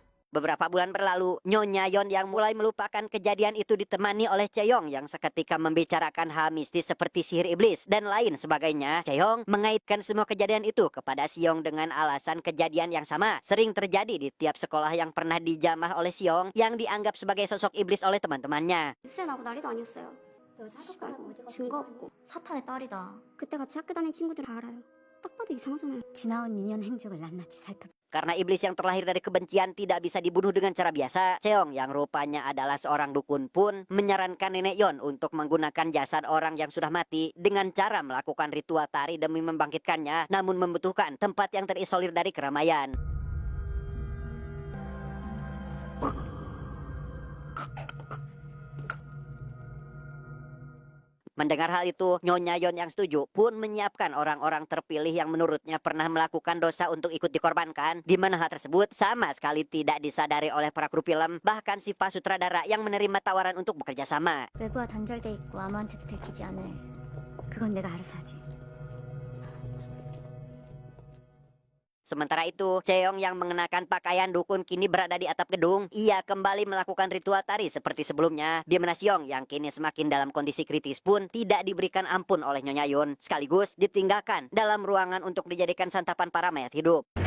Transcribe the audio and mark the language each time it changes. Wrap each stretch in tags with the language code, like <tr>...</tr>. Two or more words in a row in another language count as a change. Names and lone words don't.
<id>Beberapa bulan berlalu, Nyonya Yon yang mulai melupakan kejadian itu ditemani oleh Chaeyoung yang seketika membicarakan hal mistis seperti sihir iblis dan lain sebagainya. Chaeyoung mengaitkan semua kejadian itu kepada Seong dengan alasan kejadian yang sama sering terjadi di tiap sekolah yang pernah dijamah oleh Seong yang dianggap sebagai sosok iblis oleh teman-temannya.</id> <ko>뉴스에 나오고 난리도 아니었어요. 증거 없고 사탄의 딸이다. 그때 같이 학교 다닌 친구들 다 알아요. 딱 봐도 이상하잖아요. 지나온 인연 행적을 낱낱이 살펴.</ko> <id>Karena iblis yang terlahir dari kebencian tidak bisa dibunuh dengan cara biasa, Cheong yang rupanya adalah seorang dukun pun menyarankan Nenek Yon untuk menggunakan jasad orang yang sudah mati dengan cara melakukan ritual tari demi membangkitkannya, namun membutuhkan tempat yang terisolir dari keramaian. Mendengar hal itu, Nyonya Yon yang setuju pun menyiapkan orang-orang terpilih yang menurutnya pernah melakukan dosa untuk ikut dikorbankan, di mana hal tersebut sama sekali tidak disadari oleh para kru film, bahkan si Pak sutradara yang menerima tawaran untuk bekerja sama.</id> <ko>외부와 단절돼 있고 아무한테도 들키지 않을. 그건 내가 알아서 하지.</ko> <id>Sementara itu, Cheong yang mengenakan pakaian dukun kini berada di atap gedung. Ia kembali melakukan ritual tari seperti sebelumnya. Di mana Seong yang kini semakin dalam kondisi kritis pun tidak diberikan ampun oleh Nyonya Yon, sekaligus ditinggalkan dalam ruangan untuk dijadikan santapan para mayat hidup.</id>